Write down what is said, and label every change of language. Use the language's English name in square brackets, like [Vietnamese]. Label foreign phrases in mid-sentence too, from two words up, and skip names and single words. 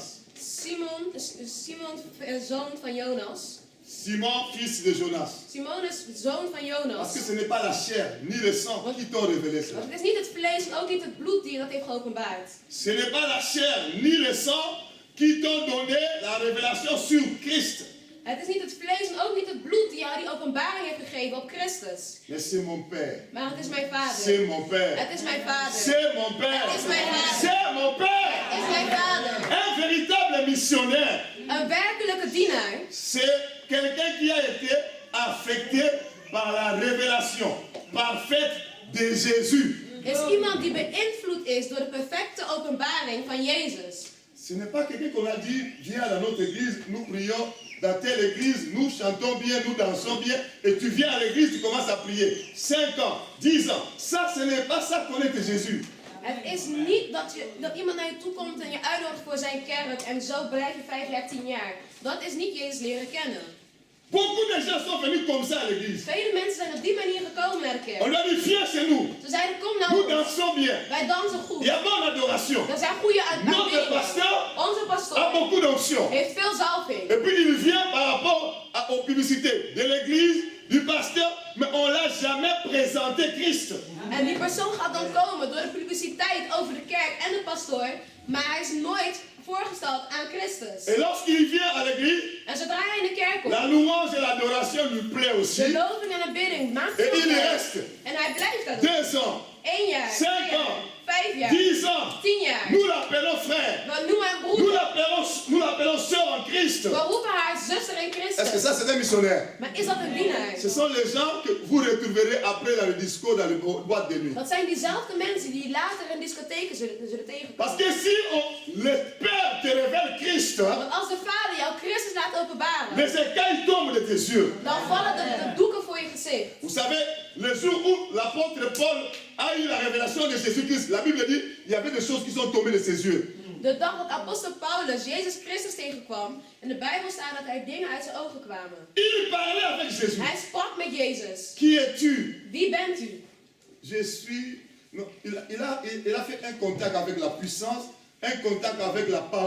[Dutch] Simon, zoon van Jonas. [French] Simon, fils de Jonas. [Dutch] Simon is zoon van Jonas. [French] Parce que ce n'est pas la chair ni le sang qui t'ont révélé cela. [Dutch] Want het is niet het vlees en ook niet het bloed die dat heeft geopenbaard. [French] Ce n'est pas la chair ni le sang qui t'ont donné la révélation sur Christ. [Dutch] Het is niet het vlees en ook niet het bloed die jou die openbaring heeft gegeven op Christus. [French] Mais c'est mon Père. [Dutch] Maar het is mijn vader. [French] C'est mon Père. [Dutch] Het is mijn vader. [French] C'est mon Père. [Dutch] Het is mijn vader. [French] C'est mon Père. [Dutch] Het is mijn vader. [French] Un véritable missionnaire, [Dutch] Een werkelijke dienaar [French] c'est quelqu'un qui a été affecté par la révélation parfaite de Jésus. [Dutch] is iemand die beïnvloed is door de perfecte openbaring van Jezus. [French] Ce n'est pas quelqu'un qu'on a dit, viens dans notre église, nous prions dans telle église, nous chantons bien, nous dansons bien, et tu viens à l'église, tu commences à prier. 5 ans, 10 ans, ça ce n'est pas ça connaître Jésus. [Dutch] Het is niet dat iemand naar je toe komt en je uitnodigt voor zijn kerk en zo blijf je 5 jaar, 10 jaar. Dat is niet Jezus leren kennen. [French] Beaucoup de gens sont venus comme ça à l'église. [Dutch] Vele mensen zijn op die manier gekomen naar de kerk. [French] On leur dit, viens chez nous. [Dutch] Ze zeiden, kom nou [French] Nous [Dutch] ons. [French] dansons bien. [Dutch] Wij dansen [French] Il [Dutch] goed. [French] y a bonne adoration. [Dutch] Er zijn goede [French] Notre [Dutch] aanbiddingen. [French] pasteur [Dutch] Onze [French] a [Dutch] pastoor [French] beaucoup d'onction. [Dutch] heeft veel zalving. [French] Et puis il vient par rapport aux publicités de l'église, du pasteur, mais on ne l'a jamais présenté Christ. [Dutch] En die persoon gaat dan komen door de publiciteit over de kerk en de pastoor, maar hij is nooit voorgesteld aan Christus. [French] Et lorsqu'il vient à l'église, [Dutch] En zodra hij in de kerk komt, [French] la louange et l'adoration lui plaît [Dutch] de [French] aussi. [Dutch] loving en de bidding maakt [French] Et [Dutch] veel [French] il [Dutch] uit. [French] reste [Dutch] En hij blijft dat [French] 2 ans, [Dutch] 1 jaar, 2 [French] 5 [Dutch] jaar, [French] ans, [Dutch] 5 jaar, [French] 10 ans. [Dutch] 10 jaar. [French] Nous l'appelons frère. [Dutch] We noemen hem [French] Nous [Dutch] broeder. [French] l'appelons sœur en Christ. [Dutch] We roepen haar zuster in [French] Est-ce que [Dutch] Christus. [French] ça c'est un missionnaire? [Dutch] Maar is dat een dienaar? [French] Ce sont les gens que vous retrouverez après dans le disco, dans les boîtes de nuit. [Dutch] Dat zijn diezelfde mensen die later in discotheken zullen [French] Parce [Dutch] tegenkomen. [French] que si le Père te révèle Christ, [Dutch] Want als de Vader jou Christus laat openbaren, [French] les écailles tombent de tes yeux. [Dutch] dan vallen de doeken voor je gezicht. [French] Vous savez, le jour où l'apôtre Paul a eu la révélation de Jésus-Christ, la Bible dit, il y avait des choses qui sont tombées de ses yeux. [Dutch] De dag dat apostel Paulus Jezus Christus tegenkwam, in de Bijbel staat dat er dingen uit zijn ogen kwamen. [French] Il parlait avec Jésus. [Dutch] Hij sprak met Jezus. [French] Qui es-tu? [Dutch] Wie bent u? [French] Je suis... Non, il a fait un contact avec la puissance, un contact avec la parole de Jésus.